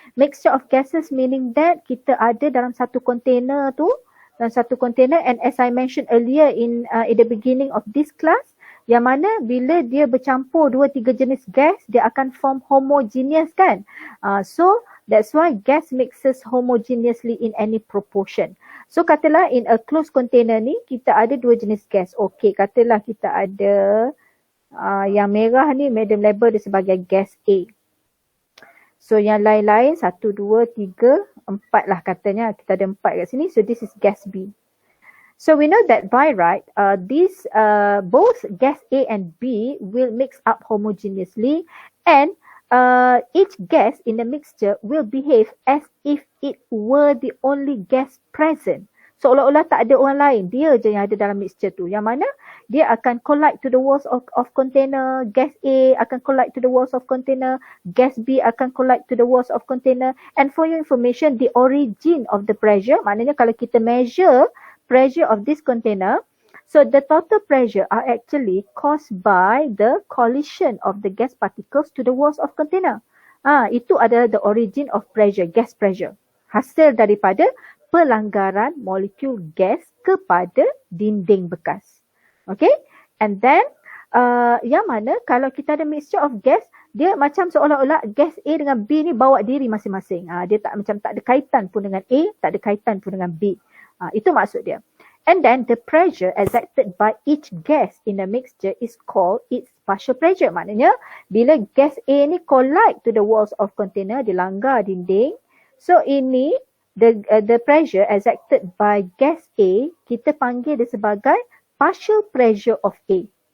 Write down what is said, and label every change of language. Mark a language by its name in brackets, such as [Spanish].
[English] Mixture of gases meaning that [Malay] kita ada dalam satu container tu, [English] and as I mentioned earlier in the beginning of this class, [Malay] yang mana bila dia bercampur 2-3 jenis gas, dia akan form homogeneous kan. [English] So that's why gas mixes homogeneously in any proportion. [Malay] So katalah [English] in a closed container [Malay] ni kita ada 2 jenis gas. Okay, katalah kita ada yang merah ni madam label dia sebagai gas A. So yang lain-lain 1, 2, 3, 4 lah katanya. Kita ada 4 kat sini. [English] So this is gas B. So we know that by right, these both gas A and B will mix up homogeneously and each gas in the mixture will behave as if it were the only gas present. [Malay] Seolah-olah tak ada orang lain, dia je yang ada dalam mixture tu. Yang mana dia akan [English] collide to the walls of container, gas A akan collide to the walls of container, gas B akan collide to the walls of container. And for your information, the origin of the pressure, [Malay] maknanya kalau kita [English] measure pressure of this container, so the total pressure are actually caused by the collision of the gas particles to the walls of container. [Malay] Itu adalah [English] the origin of pressure, gas pressure. [Malay] Hasil daripada pelanggaran molekul gas kepada dinding bekas. Okay, and then yang mana kalau kita ada mixture of gas, dia macam seolah-olah gas A dengan B ni bawa diri masing-masing. Dia tak ada kaitan pun dengan A, tak ada kaitan pun dengan B. Itu maksud dia. [English] And then the pressure exerted by each gas in the mixture is called its partial pressure. [Malay] Maknanya bila gas A ni [English] collide to the walls of container, [Malay] dia langgar dinding. [English] So ini the pressure exerted by gas A, [Malay] kita panggil dia sebagai [English] partial pressure of A.